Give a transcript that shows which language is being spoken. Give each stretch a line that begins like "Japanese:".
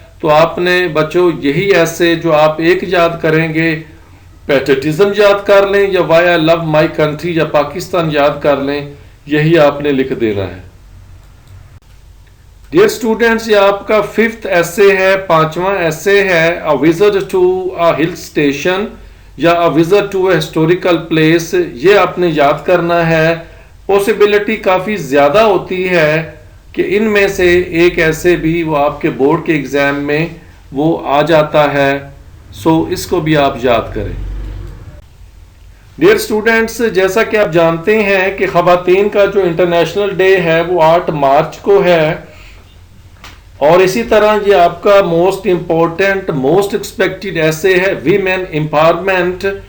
Urdu: تو آپ نے بچوں یہی ایسے جو آپ ایک یاد کریں گے، پیٹریٹزم یاد کر لیں یا
English: why I love my country
Urdu: یا پاکستان یاد کر لیں، یہی آپ نے لکھ دینا ہے. ڈیئر اسٹوڈینٹس، یہ آپ کا 5th ایسے ہے، 5واں ایسے ہے.
English: A visit to a hill station یا a visit to a historical place.
Urdu: یہ آپ نے یاد کرنا ہے. پاسبلٹی کافی زیادہ ہوتی ہے کہ ان میں سے ایک ایسے بھی وہ آپ کے بورڈ کے ایگزام میں وہ آ جاتا ہے. سو اس کو بھی آپ یاد کریں. ڈیئر اسٹوڈینٹس، جیسا کہ آپ جانتے ہیں کہ خواتین کا جو انٹرنیشنل ڈے ہے وہ 8 مارچ کو ہے، اور اسی طرح یہ آپ کا موسٹ امپورٹنٹ موسٹ ایکسپیکٹڈ ایسے ہے ویمن امپاورمنٹ.